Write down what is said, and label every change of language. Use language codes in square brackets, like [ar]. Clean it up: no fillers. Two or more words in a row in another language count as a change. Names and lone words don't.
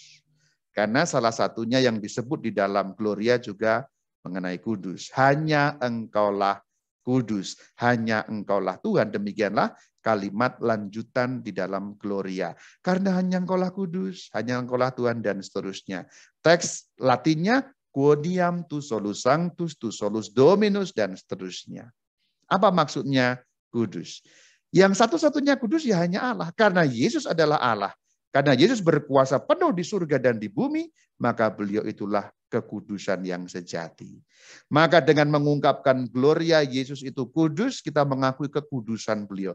[id] Karena salah satunya yang disebut di dalam Gloria juga mengenai kudus. Hanya Engkaulah kudus, hanya Engkaulah Tuhan. Demikianlah kalimat lanjutan di dalam Gloria. Karena hanya Engkaulah kudus, hanya Engkaulah Tuhan, dan seterusnya. Teks Latinnya, [la] quodiam tu solus sanctus, tu solus dominus, [id] dan seterusnya. Apa maksudnya kudus? Yang satu-satunya kudus ya hanya Allah. Karena Yesus adalah Allah. Karena Yesus berkuasa penuh di surga dan di bumi, maka beliau itulah kekudusan yang sejati. Maka dengan mengungkapkan Gloria Yesus itu kudus, kita mengakui kekudusan beliau.